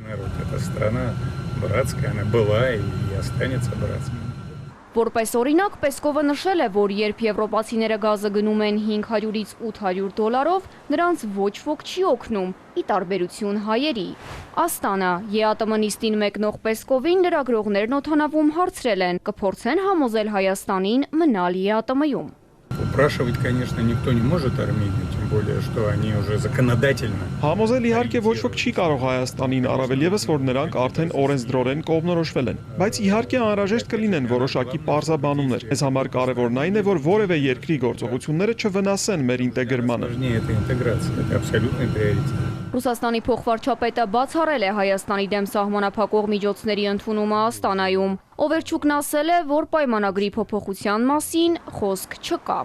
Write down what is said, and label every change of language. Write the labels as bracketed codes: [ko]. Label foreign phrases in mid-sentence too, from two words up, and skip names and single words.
[hy] Որպես օրինակ, Պեսկովը նշել է, որ երբ եվրոպացիները գազը գնում են $500-ից $800, նրանց ոչ ոք չի օգնում, ի տարբերություն հայերի։ Աստանը ԵԱՏՄ նիստին մեկնող Պեսկովին լրագրողներն օդանավում հարցրել են, կփորձեն համոզել Հայաստանին մնալ ԵԱՏՄ-ում։ [ru] Упрашивать, конечно, никто не может Армению, тем более, что они уже законодательно. [hy] Համոզել իհարկե ոչ ոք չի կարող Հայաստանին, առավել ևս, որ նրանք արդեն օրենսդրորեն կողմնորոշվել են, բայց իհարկե անհրաժեշտ կլինեն որոշակի պարզաբանումներ։ Մեզ համար կարևորն այն է, որ որևէ երկրի գործողությունները չվնասեն մեր ինտեգրմանը։ Ռուսաստանի փոխվարչապետը բացառել է Հայաստանի դեմ սահմանափակող միջոցների ընդունումը Աստանայում։ Օվերչուկն ասել է, որ պայմանագրի փոփոխության մասին խոսք չկա։